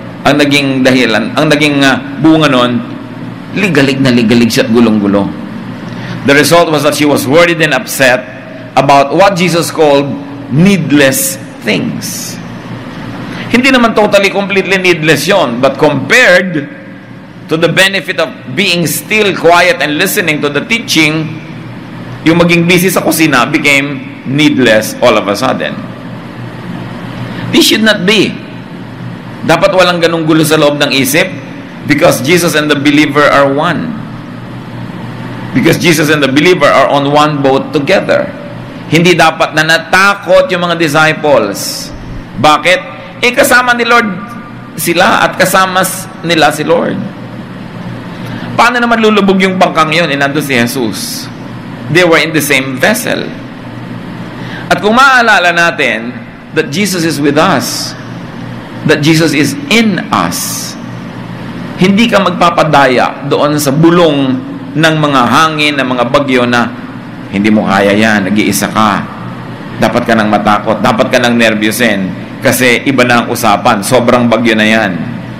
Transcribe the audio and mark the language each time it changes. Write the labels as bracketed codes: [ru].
[tl] Ang naging dahilan, ang naging bunga nun, ligalig na ligalig siya at gulong-gulo. [en] The result was that she was worried and upset about what Jesus called needless things. [tl] Hindi naman [en] totally, completely needless [tl] yon, [en] but compared to the benefit of being still, quiet, and listening to the teaching, [tl] yung maging busy sa kusina [en] became needless all of a sudden. This should not be. [tl] Dapat walang ganung gulo sa loob ng isip [en] because Jesus and the believer are one. Because Jesus and the believer are on one boat together. [tl] Hindi dapat na natakot yung mga disciples. Bakit? Kasama ni Lord sila at kasama nila si Lord. Paano naman lulubog yung bangkang yun? Nandun si Jesus. [en] They were in the same vessel. [tl] At kung maaalala natin [en] that Jesus is with us, that Jesus is in us, [tl] hindi ka magpapadaya doon sa bulong ng mga hangin, ng mga bagyo na hindi mo kaya yan, nag-iisa ka, dapat ka nang matakot, dapat ka nang nervyusin kasi iba na ang usapan, sobrang bagyo na yan.